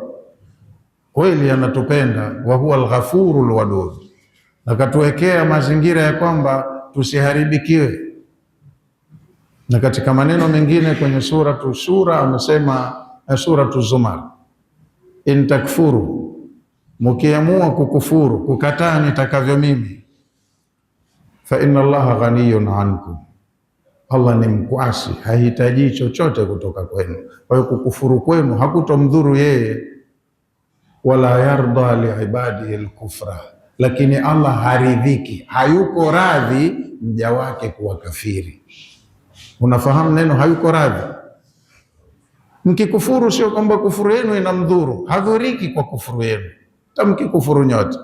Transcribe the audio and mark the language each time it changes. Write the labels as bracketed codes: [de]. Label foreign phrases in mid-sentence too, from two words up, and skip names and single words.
[sw] Kweli anatupenda, [ar] وهو الغفور الودود, [sw] akatuwekea mazingira ya kwamba tusiharibikiwe. Na katika maneno mengine kwenye suratu Shura amesema, suratu Zumar, [ar] إن تكفروا, [sw] mukiamua kukufuru, kukataa nitakavyo mimi, [ar] فإن الله غني عنكم, [sw] Allah ni mkwasi, hahitaji chochote kutoka kwenu. Kwa hiyo kukufuru kwenu hakutomdhuru yeye. [ar] ولا يرضى لعباده الكفر, [sw] lakini Allah haridhiki, hayuko radhi mja wake kuwa kafiri. Unafahamu neno hayuko radhi? Mkikufuru sio kwamba kufuru yenu inamdhuru, hadhuriki kwa kufuru yenu, tamkikufuru nyote.